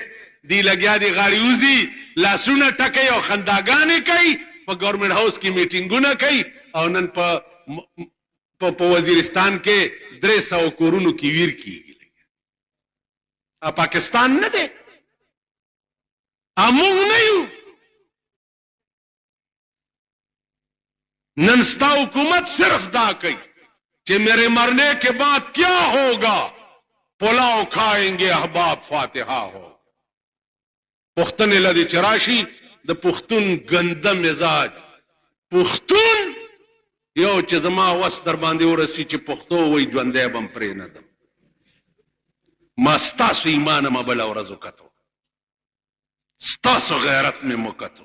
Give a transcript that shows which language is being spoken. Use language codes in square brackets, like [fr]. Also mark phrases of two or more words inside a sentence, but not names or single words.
[ps] دی لګیا دی غاړې وځي، لاسونه ټکوي او خنداګانې کوي، په ګورنمنټ هاوس کې میټینګونه کوي او نن په وزیرستان کې 300 کورونو کې ویر کېږي. پاکستان نه دی، موږ نه یو. نن ستا حکومت صرف دا کوي چې [ur] میرے مرنے کے بعد کیا ہوگا، پلاؤ کھائیں گے احباب فاتحہ ہو. [ps] پښتنې لدی چې راشي د پښتون ګنده مزاج، پښتون یو چې زما وس در باندې ورسي چې پښتو وایي ژوندی به م پرې نه دم. ما ستاسو ایمان ما بله ورځ وکتو، ستاسو غیرت مې وکتو.